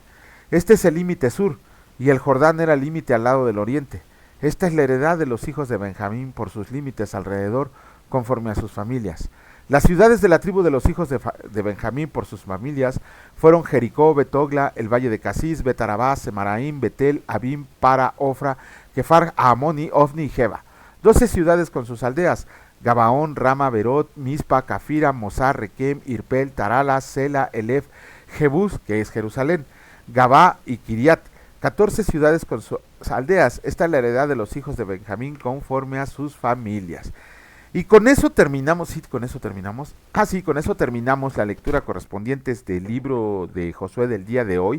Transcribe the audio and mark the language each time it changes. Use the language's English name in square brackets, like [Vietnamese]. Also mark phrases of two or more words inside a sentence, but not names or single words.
[Spanish] Este es el límite sur, y el Jordán era el límite al lado del oriente. Esta es la heredad de los hijos de Benjamín por sus límites alrededor, conforme a sus familias. Las ciudades de la tribu de los hijos de Benjamín por sus familias fueron Jericó, Bet-Ogla, el valle de Casís, Bet-Arabá, Semaraim, Betel, Abim, Para, Ofra, Kefar, Amoni, Ofni y Jeba. 12 ciudades con sus aldeas: Gabaón, Rama, Berot, Mispa, Cafira, Mosar, Requem, Irpel, Tarala, Sela, Elef, Jebús, que es Jerusalén, Gabá y Kiriat. 14 ciudades con sus aldeas. Esta es la heredad de los hijos de Benjamín conforme a sus familias. Y con eso terminamos, con eso terminamos la lectura correspondiente del libro de Josué del día de hoy.